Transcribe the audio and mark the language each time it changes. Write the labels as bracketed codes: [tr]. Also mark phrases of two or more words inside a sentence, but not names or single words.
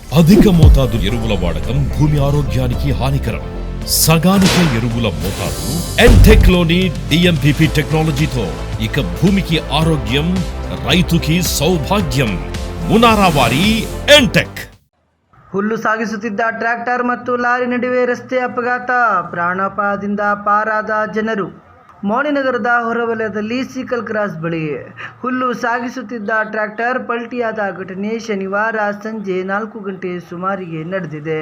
[te] అధిక మోతాదు ఎరువుల వాడకం భూమి ఆరోగ్యానికి హానికరం. సగానికే ఎరువుల మోతాదు ఎంటెక్ లోని డిఎంపిపి టెక్నాలజీతో ఇక భూమికి ఆరోగ్యం, రైతుకి సౌభాగ్యం. మునారా వారి ఎంటెక్. [kn] ಹುಲ್ಲು ಸಾಗಿಸುತ್ತಿದ್ದ ಟ್ರ್ಯಾಕ್ಟರ್ ಮತ್ತು ಲಾರಿ ನಡುವೆ ರಸ್ತೆ ಅಪಘಾತ, ಪ್ರಾಣಾಪಾಯದಿಂದ ಪಾರಾದ ಜನರು. ಮೌಳಿನಗರದ ಹೊರವಲಯದಲ್ಲಿ ಸಿಕಲ್ ಕ್ರಾಸ್ ಬಳಿ ಹುಲ್ಲು ಸಾಗಿಸುತ್ತಿದ್ದ ಟ್ರ್ಯಾಕ್ಟರ್ ಪಲ್ಟಿಯಾದ ಘಟನೆ ಶನಿವಾರ ಸಂಜೆ 4 ಗಂಟೆ ಸುಮಾರಿಗೆ ನಡೆದಿದೆ.